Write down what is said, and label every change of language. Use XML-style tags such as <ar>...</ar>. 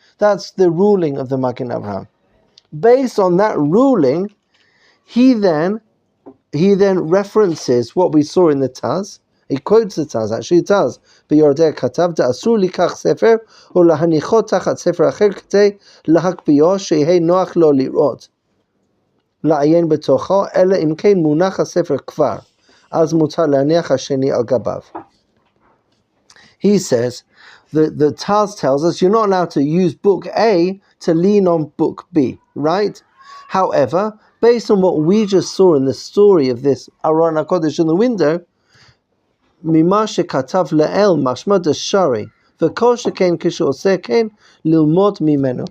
<en>That's the ruling of the Magen Avraham. Based on that ruling, he then he then references what we saw in the Taz. He quotes the Taz, actually it does.</en> <he>ביורדי כתב, דאסור לקח ספר, או להניחו תחת ספר אחר כדי להקפיאו, שיהיה נוח לו לראות. לעיין בתוכו, אלא אם כן מונח הספר כבר, אז מותר להניח השני על גביו.</he> <en>He says, the Taz tells us you're not allowed to use book A to lean on book B, right? However, based on what we just saw in the story of this Aron HaKodesh in the window,</en> <he>ממה שכתב לאל משמע דשרי, וכל שכן כשעושה כן ללמוד ממנו.</he>